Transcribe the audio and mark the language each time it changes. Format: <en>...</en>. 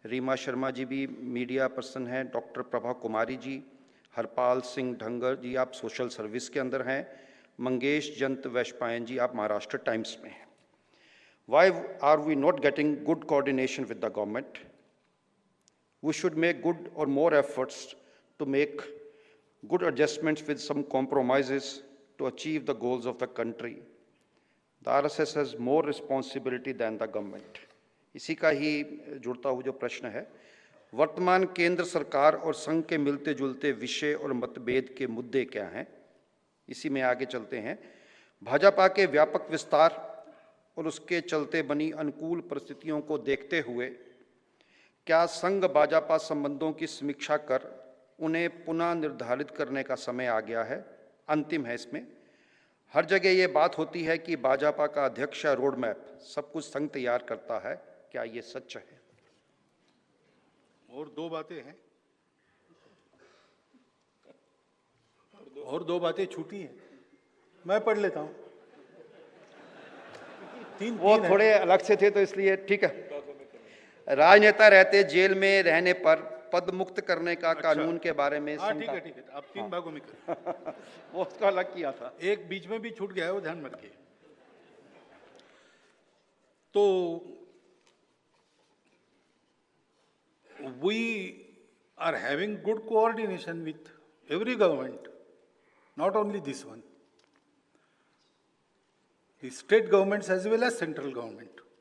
<hi>रीमा शर्मा जी भी media person हैं, doctor Prabha Kumari ji, Harpal Singh ढंगर जी आप सोशल सर्विस के अंदर हैं, मंगेश जंत वैशपायन जी आप महाराष्ट्र टाइम्स में हैं।</hi> <en>Why are we not getting good coordination with the government? We should make good or more efforts to make good adjustments with some compromises to achieve the goals of the country. The RSS has more responsibility than the government.</en> <hi>इसी का ही जुड़ता हुआ जो प्रश्न है, वर्तमान केंद्र सरकार और संघ के मिलते जुलते विषय और मतभेद के मुद्दे क्या हैं, इसी में आगे चलते हैं। भाजपा के व्यापक विस्तार और उसके चलते बनी अनुकूल परिस्थितियों को देखते हुए क्या संघ भाजपा संबंधों की समीक्षा कर उन्हें पुनः निर्धारित करने का समय आ गया है? अंतिम है इसमें। हर जगह ये बात होती है कि भाजपा का अध्यक्ष रोड मैप सब कुछ संघ तैयार करता है, क्या ये सच है? और दो बातें हैं, और दो बातें छूटी हैं, मैं पढ़ लेता हूं। वो थोड़े अलग से थे तो इसलिए ठीक है। राजनेता रहते जेल में रहने पर पद मुक्त करने का कानून के बारे में ठीक है ठीक है, आप तीन भागों में करें। वो उसका अलग किया था, एक बीच में भी छूट गया है, वो ध्यान में रखिए।</hi> <en>तो we are having good coordination with every government, not only this one, the state governments as well as central government.</en>